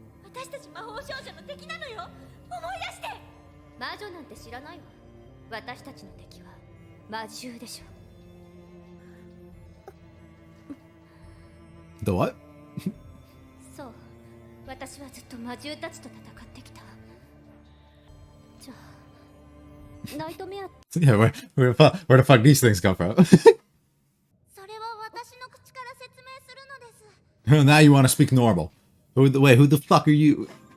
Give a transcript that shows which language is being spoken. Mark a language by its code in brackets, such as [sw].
[ja] 私たち魔法少女の敵なのよ。思い出して。魔女なんて知らないわ。私たちの敵は魔獣でしょ。 [en] The what? [ja] そう、私はずっと魔獣たちと戦ってきた。じゃあ、ナイトメア。 [en] Yeah, where the fuck these things come from? [ja] それは私の口から説明するのです。 [en] Now you want to speak normal. Wait, who the fuck are you?